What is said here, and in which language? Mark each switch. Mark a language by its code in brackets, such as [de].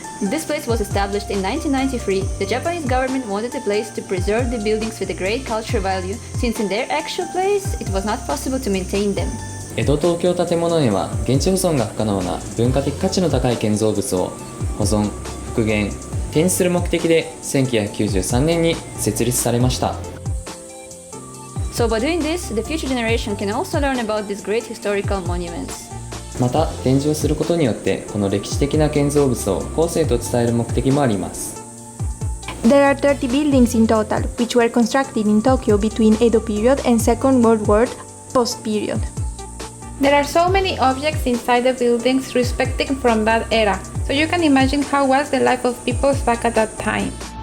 [en] This place was established in 1993. The Japanese government wanted the place to preserve the buildings with a great cultural value, since in their actual place, it was not possible to maintain them. [ja] 江戸東京建物園は現地保存が不可能な文化的価値の高い建造物を保存、復元、展示する目的で1993年に設立されました。 [en] So by doing this, the future generation can also learn about these great historical monuments. [ja] また展示をすることによってこの歴史的な建造物を後世と伝える目的もあります。 [en] There are 30 buildings in total, which were constructed in Tokyo between Edo period and Second World War post-period. There are so many objects inside the buildings respecting from that era, so you can imagine how was the life of people back at that time.